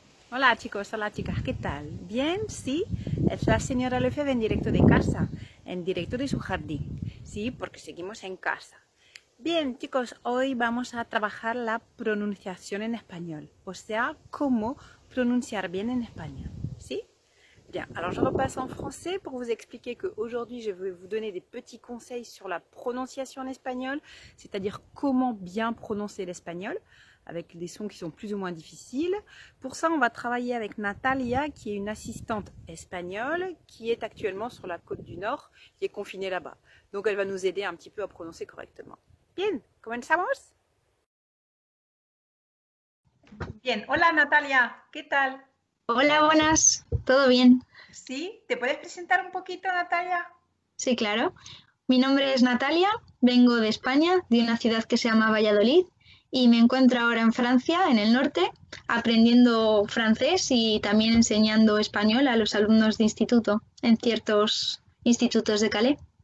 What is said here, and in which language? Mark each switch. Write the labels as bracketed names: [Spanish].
[Spanish] Hola chicos, hola chicas, ¿qué tal? ¿Bien? ¿Sí? Es la señora Lefebvre en directo de casa, en directo de su jardín. Sí, porque seguimos en casa. Bien chicos, hoy vamos a trabajar la pronunciación en español, o sea, cómo pronunciar bien en español. ¿Sí? [French] Bien, alors je repasse en français pour vous expliquer qu'aujourd'hui je vais vous donner des petits conseils sur la prononciation en espagnol, c'est-à-dire comment bien prononcer l'espagnol, avec des sons qui sont plus ou moins difficiles. Pour ça, on va travailler avec Natalia, qui est une assistante espagnole, qui est actuellement sur la côte du Nord, qui est confinée là-bas. Donc elle va nous aider un petit peu à prononcer correctement. [Spanish] Bien, ¿comenzamos? Bien, hola Natalia, ¿qué tal? Hola, buenas. ¿Todo bien? ¿Sí? ¿Te puedes presentar un poquito, Natalia? Sí, claro. Mi nombre es Natalia, vengo de España, de una ciudad que se llama Valladolid, y me encuentro ahora en Francia, en el norte, aprendiendo francés y también enseñando español a los alumnos de instituto, en ciertos institutos de Calais.